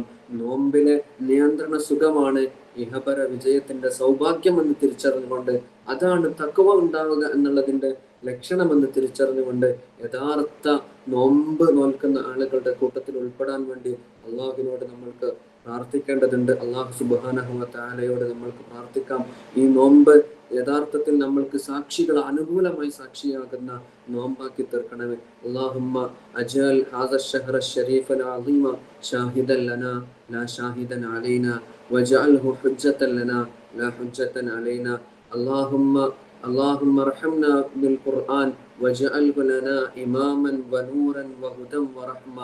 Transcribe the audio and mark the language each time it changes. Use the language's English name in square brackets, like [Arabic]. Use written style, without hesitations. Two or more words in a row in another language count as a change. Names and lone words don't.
[Malayalam] നോമ്പിലെ നിയന്ത്രണ സുഖമാണ് ഇഹപര വിജയത്തിന്റെ സൗഭാഗ്യം എന്ന് തിരിച്ചറിഞ്ഞുകൊണ്ട്, അതാണ് തഖ്വ ഉണ്ടാവുക എന്നുള്ളതിന്റെ ലക്ഷണമെന്ന് തിരിച്ചറിഞ്ഞുകൊണ്ട് യഥാർത്ഥ നോമ്പ് നോൽക്കുന്ന ആളുകളുടെ കൂട്ടത്തിൽ ഉൾപ്പെടാൻ വേണ്ടി അള്ളാഹുവിനോട് നമ്മൾക്ക് പ്രാർത്ഥിക്കേണ്ടതുണ്ട്. അള്ളാഹു [Arabic] سبحانه وتعالى [Malayalam] നമ്മൾക്ക് പ്രാർത്ഥിക്കാം. ഈ നോമ്പ് യഥാർത്ഥത്തിൽ നമ്മൾക്ക് അനുകൂലമായി സാക്ഷിയാകുന്ന നോമ്പാക്കി തീർക്കണമേ. [Arabic] اللهم اجعل هذا الشهر الشريف العظيم شاهدا لنا لا شاهدا علينا واجعله حجة لنا لا حجة علينا. اللهم ارحمنا بالقرآن واجعله لنا إماما ونورا وهدى ورحمة.